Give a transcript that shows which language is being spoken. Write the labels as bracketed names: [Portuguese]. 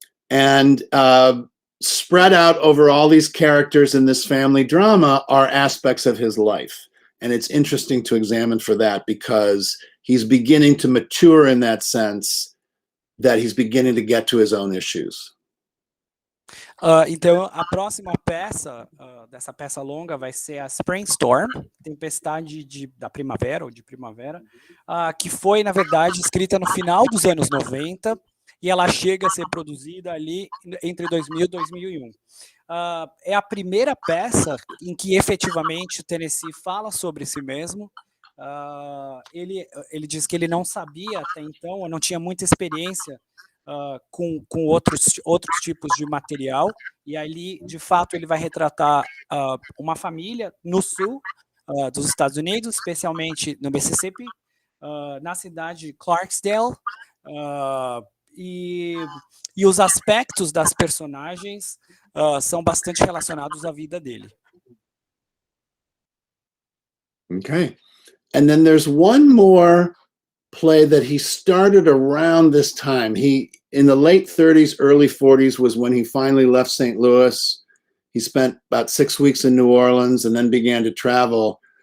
[English] And spread out over all these characters in this family drama are aspects of his life. And it's interesting to examine for that, because he's beginning to mature in that sense, that he's beginning to get to his own issues. [Portuguese] Então, a próxima peça, dessa peça longa, vai ser a Spring Storm, Tempestade da Primavera, ou de Primavera, que foi, na verdade, escrita no final dos anos 90, e ela chega a ser produzida ali entre 2000 e 2001. é a primeira peça em que efetivamente o Tennessee fala sobre si mesmo. Ele diz que ele não sabia até então, ou não tinha muita experiência com outros tipos de material, e ali, de fato, ele vai retratar uma família no sul dos Estados Unidos, especialmente no Mississippi, na cidade de Clarksdale, e os aspectos das personagens são bastante relacionados à vida dele. [English] Okay. And then there's one more play that he started around this time. He, in the late 30s, early 40s was when he finally left St. Louis. He spent about 6 weeks in New Orleans and then began to travel.